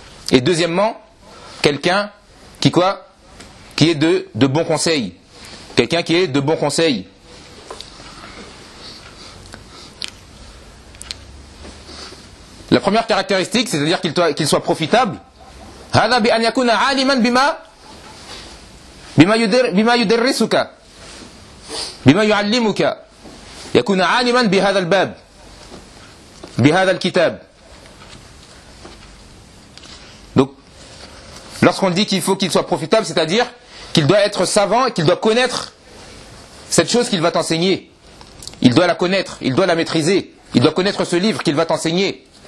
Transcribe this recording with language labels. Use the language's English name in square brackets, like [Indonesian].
[French] Et deuxièmement, quelqu'un qui quoi ? Qui est de bons conseils. Quelqu'un qui est de bons conseils. La première caractéristique, c'est-à-dire qu'il soit profitable. [Arabic] هذا بأن يكون عالما بما يدرسك بما يعلمك يكون عالما بهذا الباب بهذا الكتاب. [French] Donc, lorsqu'on dit qu'il faut qu'il soit profitable, c'est-à-dire qu'il doit être savant, qu'il doit connaître cette chose qu'il va t'enseigner. Il doit la connaître, il doit la maîtriser, il doit connaître ce livre qu'il va t'enseigner.